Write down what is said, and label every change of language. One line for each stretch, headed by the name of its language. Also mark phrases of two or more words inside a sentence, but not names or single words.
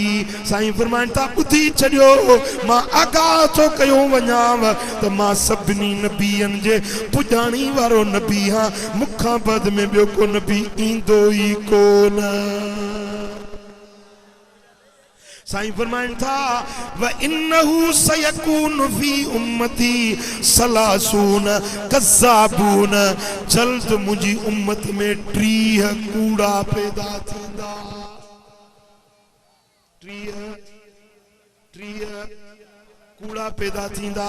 Sindhi: साईं फरमाइनि था ॿुधी छॾियो मां आगाह थो कयो वञाव त मां सभिनी नबियनि जे पुॼाणी वारो नबी हां। मूंखां बाद में ॿियो को नबी ईंदो ई कोन। साईं फरमाइन था
Arabic: وإنه سيكون في أمتي ثلاثون كذابون,
Sindhi: जल्द मुझी उम्मत में 30 कूड़ा पैदा थींदा। 30 कूड़ा पैदा थींदा।